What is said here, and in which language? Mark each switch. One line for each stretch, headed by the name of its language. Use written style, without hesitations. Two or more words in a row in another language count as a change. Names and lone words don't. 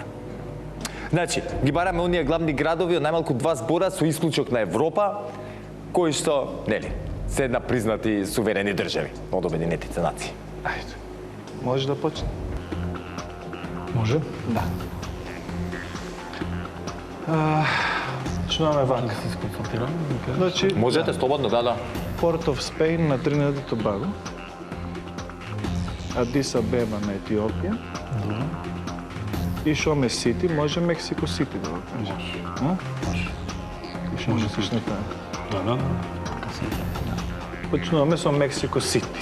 Macedonian: Значи, ги бараме оние главни градови од најмалку 2 збора со исклучок на Европа, кои што, нели, се една признати суверени држави од Обединетите нации. Ајде. Може да почне? Може? Да. Почнуваме вака. Се сконцентрирам. Значи, Можете слободно, да. Port of Spain на Тринидад и Тобаго, Адис Абеба на Етиопија и Шоме Сити, може Мексико Сити да го кажеш. Може. Може слушне таа. Да. Почнуваме со Мексико Сити.